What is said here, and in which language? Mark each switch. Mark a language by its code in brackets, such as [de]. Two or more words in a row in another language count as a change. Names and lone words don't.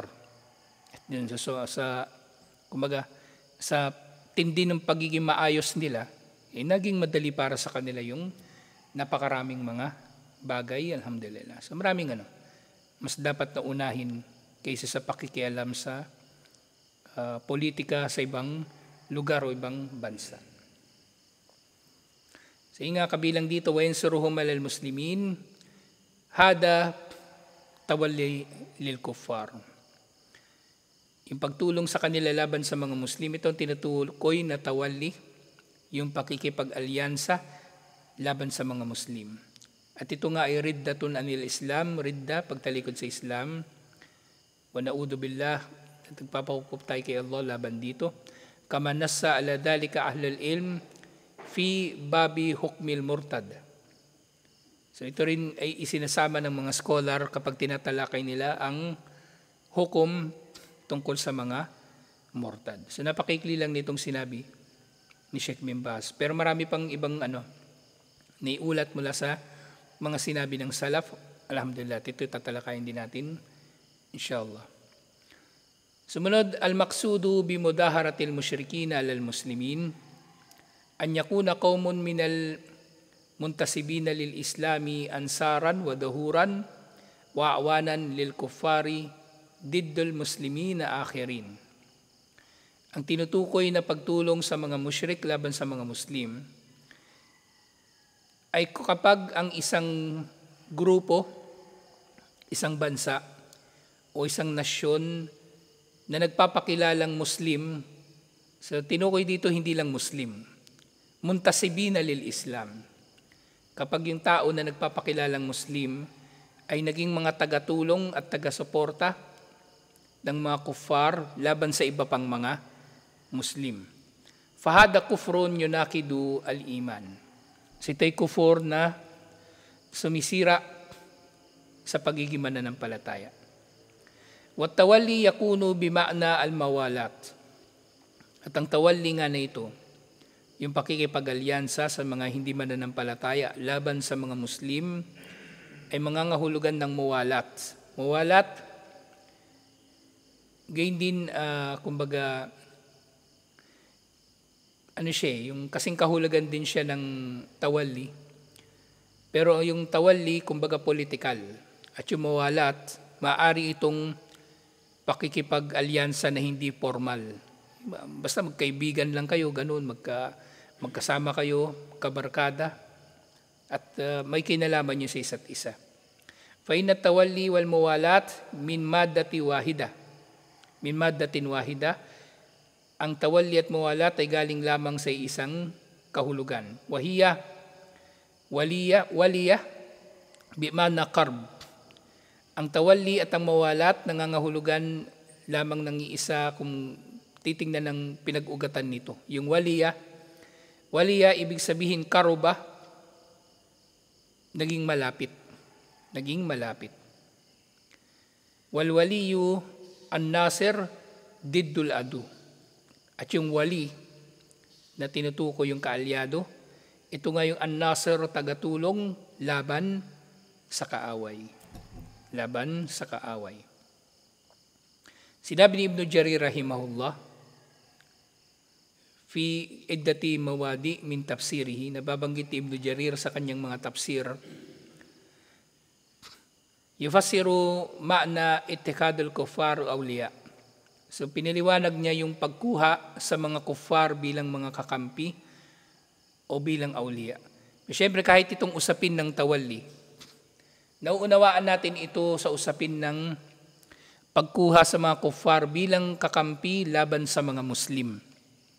[tl] At yun, sa tindi ng pagiging maayos nila, naging madali para sa kanila yung napakaraming mga bagay, alhamdulillah. So maraming mas dapat na unahin kaysa sa pakikialam sa politika sa ibang lugar o ibang bansa. So nga kabilang dito, [ar] وَيَنْصُرُهُمْ عَلَى الْمُسْلِمِينَ هَذَا تَوَلِّي لِلْكُفَّارِ. [tl] Yung pagtulong sa kanila laban sa mga Muslim, ito ang tinutukoy na tawalli, yung pakikipag-alyansa laban sa mga Muslim. At ito nga ay [ar] ردة عن الإسلام, [tl] ridda, pagtalikod sa Islam. [ar] ونعوذ بالله, [tl] at nagpapahukup tayo kay Allah laban dito. [ar] كما نص على ذلك أهل العلم، في باب حكم المرتد. [tl] So ito rin ay isinasama ng mga scholar kapag tinatalakay nila ang hukom tungkol sa mga murtad. So napakaikli lang nitong sinabi ni Sheikh bin Baz. Pero marami pang ibang naiulat mula sa mga sinabi ng salaf. Alhamdulillah, ito tatalakayin din natin inshallah. Sumunod, [ar] المقصود بمظاهرة المشركين على المسلمين أن يكون قوم من المنتسبين للإسلام أنصارا وظهورا وأعوانا للكفار ضد مسلمين آخرين. [tl] Ang tinutukoy na pagtulong sa mga musyrik laban sa mga Muslim ay kapag ang isang grupo, isang bansa o isang nasyon na nagpapakilalang Muslim, so tinukoy dito hindi lang Muslim, [ar] منتسبين للإسلام. [tl] Kapag yung tao na nagpapakilalang Muslim ay naging mga tagatulong at taga-suporta ng mga kuffar laban sa iba pang mga Muslim. [ar] فهذا كفر يناقض الإيمان. [tl] So ito'y kufur na sumisira sa pagiging mananampalataya. [ar] والتولي يكون بمعنى الموالاة. [tl] At ang tawalli nga na ito, yung pakikipag-alyansa sa mga hindi mananampalataya laban sa mga Muslim ay mangangahulugan ng muwalat. Muwalat, gayon din, kumbaga, yung kasing kahulugan din siya ng tawalli. Pero yung tawalli, kumbaga politikal. At yung muwalat, maaari itong pakikipag-alyansa na hindi formal. Basta magkaibigan lang kayo, ganun, magkasama kayo, kabarkada, at may kinalaman nyo sa isa't isa. [ar] فإن التولي والموالاة من مادة واحدة. من مادة واحدة, [tl] ang tawalli at muwalat ay galing lamang sa isang kahulugan. [ar] ولي بمعنى قرب. [tl] Ang tawalli at ang muwalat nangangahulugan lamang ng iisa kung titingnan ng pinag-ugatan nito. Yung waliya, ibig sabihin karuba, naging malapit. [ar] والولي الناصر ضد العدو. [tl] At yung wali na tinutukoy yung kaalyado, ito nga yung an-nasir, tagatulong laban sa kaaway. Sinabi ni Ibn Jarir rahimahullah, [ar] في عدة مواضع من تفسيره, [tl] nababanggit ni Ibn Jarir sa kanyang mga tafsir, [ar] يفسر معنى اتخاذ الكفار أولياء. [tl] So piniliwanag niya yung pagkuha sa mga kuffar bilang mga kakampi o bilang awliya. Siyempre kahit itong usapin ng tawalli, nauunawaan natin ito sa usapin ng pagkuha sa mga kuffar bilang kakampi laban sa mga Muslim.